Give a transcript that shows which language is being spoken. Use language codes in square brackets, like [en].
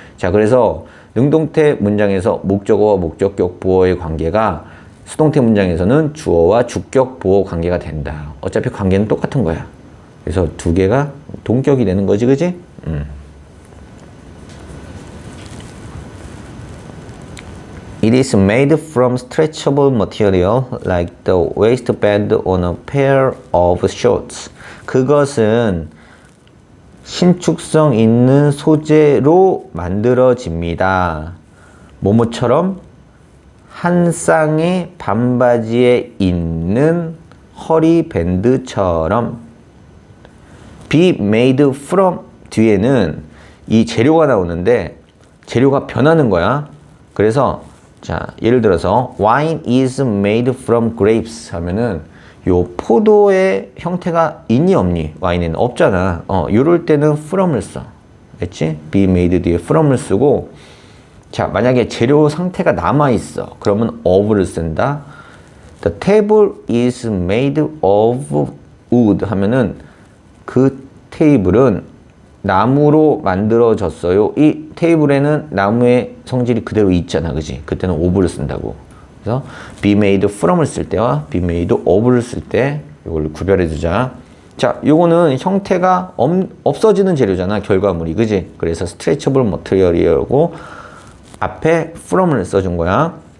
[ko] 자, 그래서 능동태 문장에서 목적어와 목적격 보어의 관계가 수동태 문장에서는 주어와 주격 보어 관계가 된다. 어차피 관계는 똑같은 거야. 그래서 두 개가 동격이 되는 거지, 그지? [en] It is made from stretchable material like the waistband on a pair of shorts. [ko] 그것은 신축성 있는 소재로 만들어집니다. 뭐뭐처럼 한 쌍의 반바지에 있는 허리밴드처럼. be made from 뒤에는 이 재료가 나오는데 재료가 변하는 거야. 그래서 자, 예를 들어서 [en] wine is made from grapes [ko] 하면은 요 포도의 형태가 있니 없니? 와인에는 없잖아. 요럴 때는 from을 써. 알지? be made 뒤에 from을 쓰고 자, 만약에 재료 상태가 남아 있어. 그러면 of를 쓴다. [en] The table is made of wood [ko] 하면은 그 테이블은 나무로 만들어졌어요. 이 테이블에는 나무의 성질이 그대로 있잖아. 그지? 그때는 of를 쓴다고. 그래서 be made from을 쓸 때와 be made of를 쓸 때 이걸 구별해 두자. 자, 요거는 형태가 없어지는 재료잖아. 결과물이. 그지? 그래서 stretchable material이라고 앞에 from을 써준 거야.